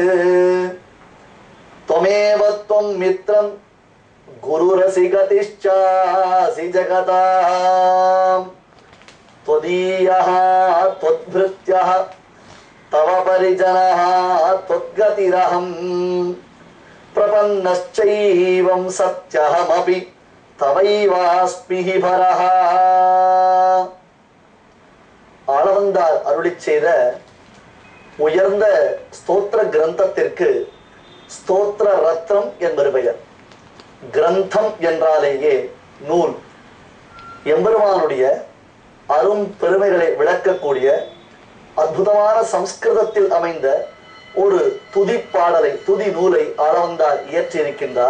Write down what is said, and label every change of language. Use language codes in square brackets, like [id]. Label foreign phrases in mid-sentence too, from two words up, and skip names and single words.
[sa] त्वमेव त्वं मित्रं गुरुरसिगतिश्चासि जगतां त्वदीयः त्वद्भृत्यः तव परिजनः त्वद्गतिरहं प्रपन्नश्चैवं सत्यहमपि तवैवास्मि हि भरः. [ta] ஆளவந்தார் அருளிச் செய்த உயர்ந்த ஸ்தோத்திர கிரந்தத்திற்கு ஸ்தோத்திர ரத்னம் என்பது பெயர். கிரந்தம் என்றாலேயே நூல். எம்பெருமானுடைய அரும் பெருமைகளை விளக்கக்கூடிய அற்புதமான சம்ஸ்கிருதத்தில் அமைந்த ஒரு துதி பாடலை, துதி நூலை ஆளவந்தார் இயற்றியிருக்கின்றார்.